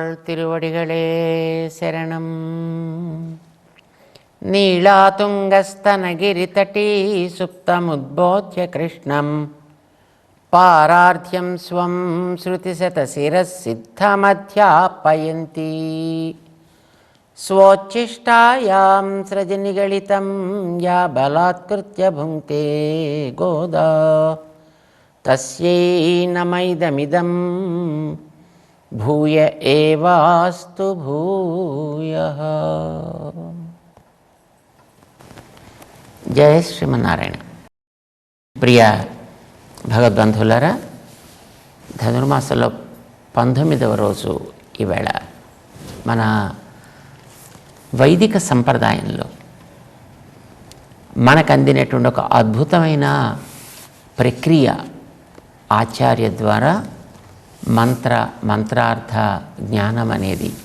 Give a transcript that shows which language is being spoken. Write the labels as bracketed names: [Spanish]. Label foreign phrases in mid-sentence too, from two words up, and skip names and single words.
[Tamil] திருவடிகளே சரணம். [Sanskrit] நீளாதுங்கस्तनगिरितटी सुप्तमुद्बोध्य कृष्णं पारार्ध्यं स्वं श्रुतिशतशिरः सिद्धमध्यापयन्ती स्वोच्छिष्टायां सृजनिगलितं या बलात्कृत्य भुङ्क्ते गोदा तस्यै नमैदमिदं भूय एवास्तु भूयः. [Telugu] జయ శ్రీమన్నారాయణ. ప్రియ భగవద్బంధువులారా, ధనుర్మాసంలో 19వ రోజు ఈవేళ మన వైదిక సంప్రదాయంలో మనకు అందినటువంటి ఒక అద్భుతమైన ప్రక్రియ ఆచార్య ద్వారా మంత్రార్థ జ్ఞానం అనేది.